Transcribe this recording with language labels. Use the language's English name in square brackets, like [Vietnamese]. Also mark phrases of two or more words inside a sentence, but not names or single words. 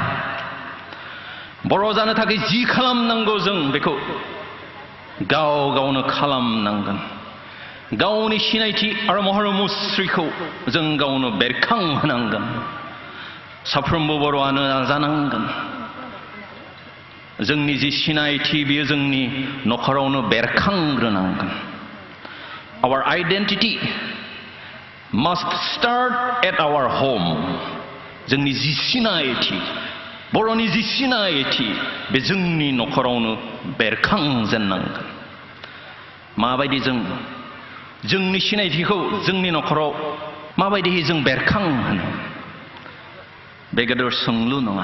[Bodo] बर' जानो थाखाय जि खालामनांगौ जों बेखौ गाव गावनो खालामनांगोन. गावनि सिनायथि आरो महर मुस्रिखौ जों गावनो बेरखांहोनांगोन. साफ्रोमबो बर'आनो नाजानांगोन. जोंनि जि सिनायथि बेयो जोंनि नखरावनो बेरखांग्रोनांगोन. [English] Our identity must start at our home. [Bodo] जोंनि जि सिनायथि, बर'नि जि सिनायथि बे जोंनि नखरावनो बेरखांजेननांगोन. माबायदि जों जोंनि सिनायथिखौ जोंनि नखराव माबायदियै जों बेरखांहोनो? बे गेदेर सोंलु नङा.